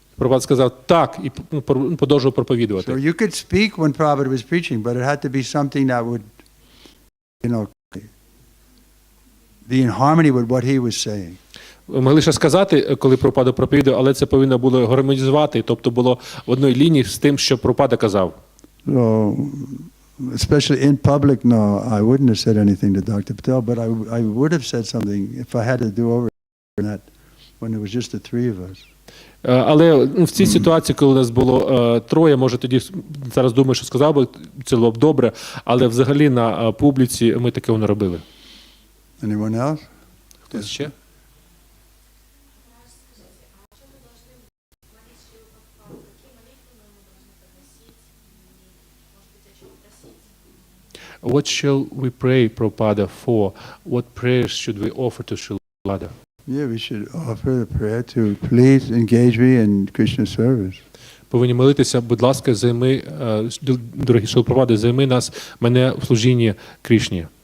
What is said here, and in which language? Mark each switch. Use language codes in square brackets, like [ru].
[uk] Прабхупада сказав так і продовжував проповідувати. [en] So you could speak when Prabhupada was preaching, but it had to be something that would, be in harmony with what he was saying. [uk] Могли ще сказати, коли Прабхупада проповідував, але це повинно було гармонізувати, тобто було в одній лінії з тим, що Прабхупада казав. [en] So, especially in public, no, I wouldn't have said anything to Dr. Patel, but I would have said something if I had to do over that when it was just the three of us. [uk] Але в цій ситуації, коли нас було троє, може тоді зараз думаю, що сказав би, це було б добре, але взагалі на публіці ми такого не робили. [en] Anyone else? [uk] Хтось ще? [en] What shall we pray, Prabhupada, for? What prayers should we offer to Srila Prabhupada? Yeah, we should offer the prayer to please engage me in Krishna service. [uk] Повинні молитися, будь ласка, займи, дорогі Шрила Прабхупада, займи мене в служінні Крішні.